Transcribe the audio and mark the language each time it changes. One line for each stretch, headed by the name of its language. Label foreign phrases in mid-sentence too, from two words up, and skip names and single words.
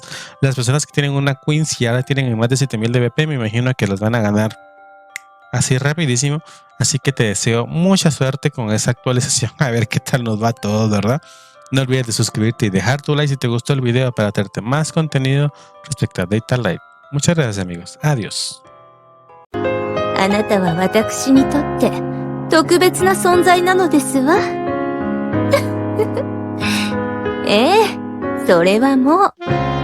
Spanish: Las personas que tienen una Queen, si ya la tienen en más de 7000 de BP, me imagino que los van a ganar así rapidísimo. Así que te deseo mucha suerte con esa actualización, a ver qué tal nos va todo, ¿verdad? No olvides de suscribirte y dejar tu like si te gustó el video para traerte más contenido respecto a Data Life. Muchas gracias, amigos. Adiós.
Japanese: あなたは私にとって特別な存在なのですわ。ええ、それはもう